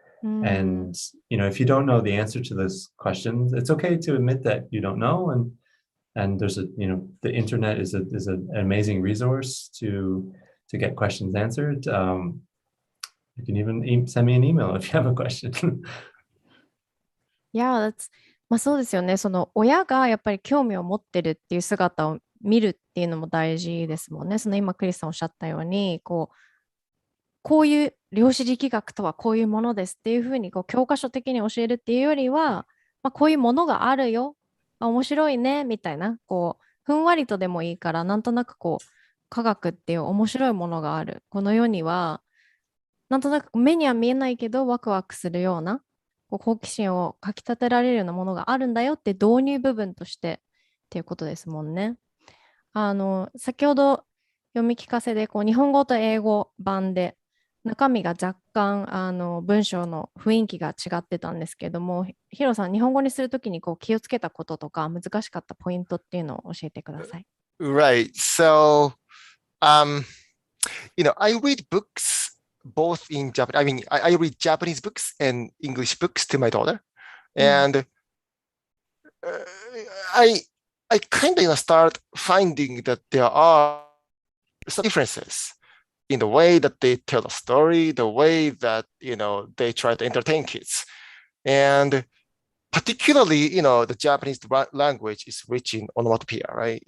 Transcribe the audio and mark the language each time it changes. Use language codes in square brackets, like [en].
[en] And if you don't know the answer to those questions, it's okay to admit that you don't know, and there's the internet is an amazing resource to get questions answered. You can even send me an email if you have a question. [ja] Yeah, そうですよね。その親がやっぱり興味を持ってるっていう姿を見るっていうのも大事ですもんね。その今クリスさんおっしゃったように、こういう量子力学とはこういうものですっていうふうに教科書的に教えるっていうよりは、こういうものがあるよ、面白いねみたいな、ふんわりとでもいいから、なんとなく科学っていう面白いものがある。この世にはなんとなく目には見えないけどワクワクするような好奇心をかき立てられるようなものがあるんだよって導入部分としてっていうことですもんね。先ほど読み聞かせで日本語と英語版で中身が若干文章の雰囲気が違ってたんですけども、ヒロさん、日本語にするときに気をつけたこととか難しかったポイントっていうのを教えてください。 [en] Right. So, I read books both in Japanese. I mean, I read Japanese books and English books to my daughter, and I kind of start finding that there are some differences in the way that they tell a story, the way that they try to entertain kids, and particularly the Japanese language is rich in onomatopoeia, right?